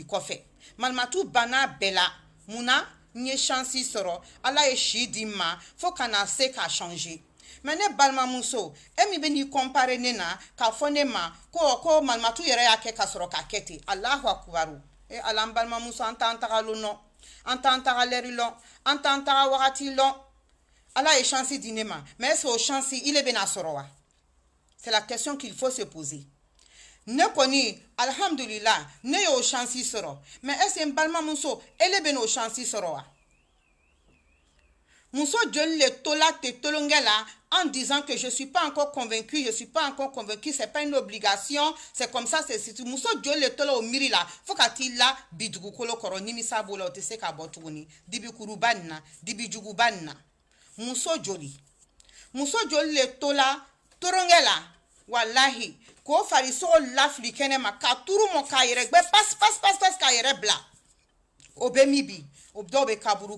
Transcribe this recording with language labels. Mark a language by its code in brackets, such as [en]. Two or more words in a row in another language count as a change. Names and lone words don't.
[bm] kɔfɛ malimatu banna bɛɛ la munna n ye chance sɔrɔ ala ye si di n ma fo ka na se k'a changer mais ne balimamuso e min bɛ n'i comparer ne na k'a fɔ ne ma ko malimatu yɛrɛ y'a kɛ ka sɔrɔ k'a kɛ ten [ar] الله أكبر [bm] ala n balimamuso an t'an taga lon lɔn an t'an taga lɛri lɔn an t'an taga wagati lɔn ala ye chance di ne ma [fr] mais est-ce que [bm] o chance ile bɛna sɔrɔ wa [fr] c'est la question qu'il faut se poser [bm] ne kɔni alhamdulillah ne y'o chance sɔrɔ [fr] mais est-ce que [bm] n balimamuso ele bɛna o chance sɔrɔ wa muso joli le tola te tolonkɛ la [fr] en disant que je suis pas encore convaincu, c'est pas une obligation, c'est comme ça, c'est tout. [bm] Muso joli le tola o miri la, fo ka ti la bi dugukolo kɔrɔ nimisa b'o la o tɛ se ka bɔ tuguni dibi kuruba nin na dibi juguba nin na muso joli le tola toronkɛ la walahi k'o farisogo lafili kɛnɛ ma ka turu mɔ k'a yɛrɛ gbɛ pas k'a yɛrɛ bila o bɛ min bi o dɔw bɛ kaburu